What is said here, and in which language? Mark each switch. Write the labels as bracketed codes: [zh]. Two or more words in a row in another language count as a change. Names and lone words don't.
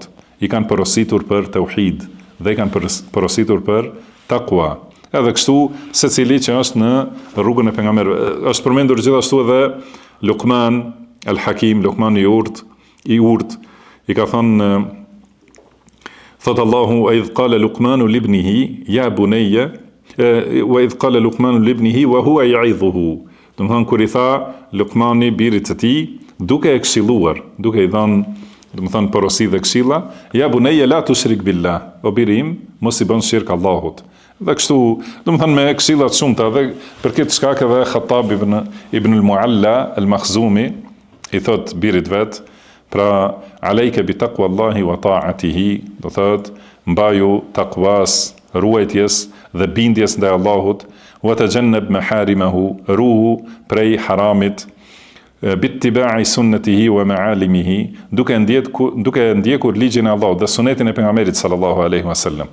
[sq] I kanë porositur për tauhid dhe i kanë porositur për takwa. Edhe kështu secili që është në rrugën e pejgamberëve. Është përmendur gjithashtu edhe Luqman al-Hakim, Luqman i urt, i ka thënë thot Allahu: [ar] "إذ قال لقمان لابنه يا بني وإذ قال لقمان لابنه وهو يعظه." [sq] Do të thënë kur i tha Luqmani birit të tij, duke e këshilluar, duke i dhënë do të thënë porosi dhe këshilla, [ar] يا بني لا تشرك بالله, [sq] o birim, mos i bën shirk Allahut. Dhe kështu, do të thënë me këshilla të shumta, dhe për këtë shkak edhe Khattab ibn al-Mualla al-Makhzumi i thot birit vet, pra [ar] عليك بتقوى الله وطاعته, [sq] do thot mbaju takwas, ruajtjes dhe bindjes ndaj Allahut, [ar] وتجنب محارمه, [sq] ruhu prej haramit, [ar] باتباع سنته ومعالمه, [sq] duke ndjekur ligjin e Allahut dhe sunetin e pejgamberit [ar] صلى الله عليه وسلم.